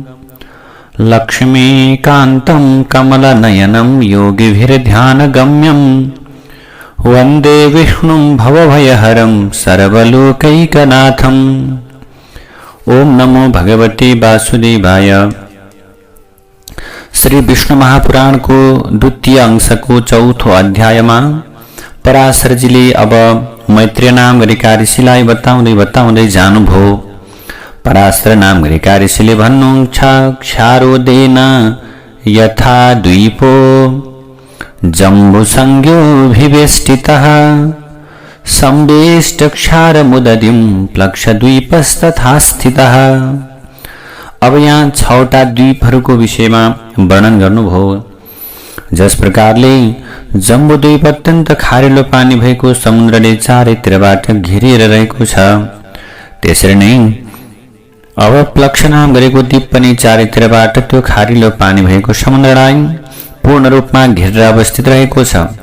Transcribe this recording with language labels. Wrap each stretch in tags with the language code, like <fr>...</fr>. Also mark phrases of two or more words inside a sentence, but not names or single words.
<sa>लक्ष्मीकान्तं कमलनयनं योगिभिर्ध्यानगम्यं वन्दे विष्णुं भवभयहरं सर्वलोकैकनाथम्। ओम नमो भगवते वासुदेवाय।</sa> <ne>श्री विष्णु महापुराण को द्वितीय अंश को चौथो अध्याय में पराशर जी ले अब मैत्रेय नाम गरेका ऋषिलाई बताउँदै जानुभयो। पराशर नाम गरेका ऋषिले भन्नुहुन्छ,</ne> <sa>क्षारोदेन यथा द्वीपो जम्बुसंज्ञोऽभिवेष्टितः संवेष्ट क्षारमुदधिं प्लक्षद्वीपस्तथा स्थितः।</sa> <ne>अब यहाँ 6वटा द्वीपहरूको विषयमा वर्णन गर्नुभयो। जस प्रकारले जम्बुद्वीप अत्यन्त खारिलो पानी भएको समुद्रले चारैतिरबाट घेरिएर रहेको छ, त्यसरी नै अब प्लक्ष नाम गरेको द्वीप पनि चारैतिरबाट त्यो खारिलो पानी भएको समुद्रलाई पूर्ण रूपमा घेरेर अवस्थित रहेको छ।</ne>